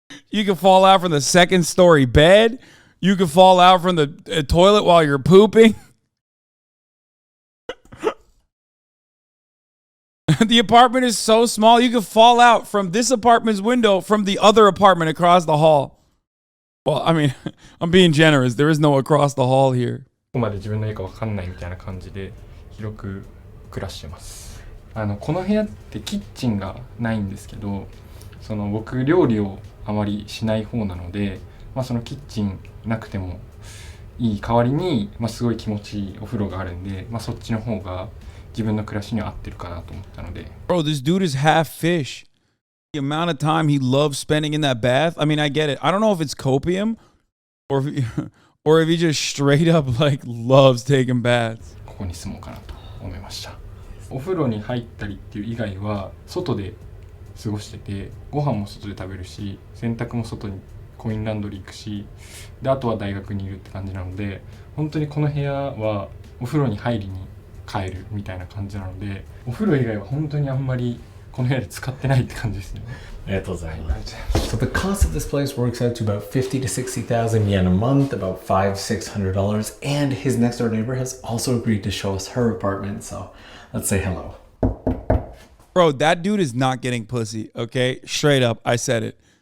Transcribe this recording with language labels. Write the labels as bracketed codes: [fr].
[en] You can fall out from the second story bed. You can fall out from the toilet while you're pooping. The apartment is so small, you can fall out from this apartment's window from the other apartment across the hall. Well, I mean, I'm being generous. There is no across the hall here. [ja] ここまで自分の家か分かんないみたいな感じで広く暮らしてます。この部屋ってキッチンがないんですけど、その僕料理をあまりしない方なので、そのキッチンなくてもいい代わりに、すごい気持ちいいお風呂があるんで、そっちの方が自分の暮らしには合ってるかなと思ったので。 [en] Bro, this dude is half fish. The amount of time he loves spending in that bath. I mean, I get it. I don't know if it's copium or if he just straight up like loves taking baths. [ja] ここに住もうかなと思いました。お風呂に入ったりっていう以外は外で過ごしてて、ご飯も外で食べるし、洗濯も外にコインランドリー行くし、であとは大学にいるって感じなので、本当にこの部屋はお風呂に入りに帰るみたいな感じなので、お風呂以外は本当にあんまりこの部屋で使ってないって感じですね。ありがとうございます。 [en] So the cost of this place works out to about 50 to 60,000 yen a month, about $500-600, and his next door neighbor has also agreed to show us her apartment, so let's say hello. Bro, that dude is not getting pussy, okay? Straight up, I said it.